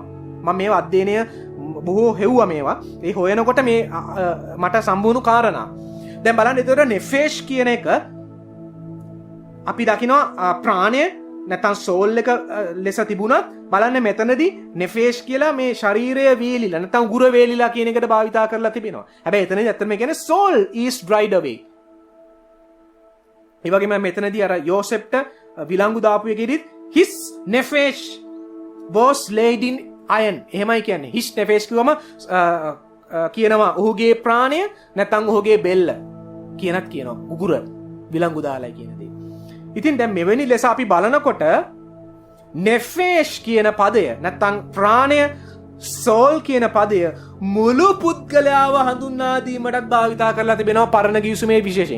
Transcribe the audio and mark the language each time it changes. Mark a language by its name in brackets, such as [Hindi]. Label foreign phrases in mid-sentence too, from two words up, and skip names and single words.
[Sinhala] මම මේවා අධ්‍යයනය බොහෝ හෙව්වා මේවා. ඒ හොයනකොට මේ මට සම්බුණු කාරණා. දැන් බලන්න එතකොට නෙෆේෂ් කියන එක අපි දකිනවා ප්‍රාණය නැත්නම් සෝල් එක ලෙස තිබුණත් බලන්න මෙතනදී නෙෆේෂ් කියලා මේ ශරීරය වේලිලා නැත්නම් උගුර වේලිලා කියන එකට භාවිතා කරලා තිබෙනවා. හැබැයි එතනදී ඇත්තටම කියන්නේ [English] soul is dried away. [Sinhala] ඒ වගේම මෙතනදී අර යෝසෙප්ට විලංගු දාපු එකෙදිත් [English] his nephesh was laid in iron. [Sinhala] එහෙමයි කියන්නේ. [English] his nephesh [Sinhala] කියවම කියනවා ඔහුගේ ප්‍රාණය නැත්නම් ඔහුගේ බෙල්ල කියනත් කියනවා. උගුර විලංගු දාලා කියන දේ. ඉතින් දැන් මෙවැනි ලෙස අපි බලනකොට නෙෆේෂ් කියන පදය නැත්නම් ප්‍රාණය සෝල් කියන පදය මුළු පුද්ගලයාව හඳුන්වා දීමටත් භාවිතා කරලා තිබෙනවා පරණ ගිවිසුමේ විශේෂයෙන්.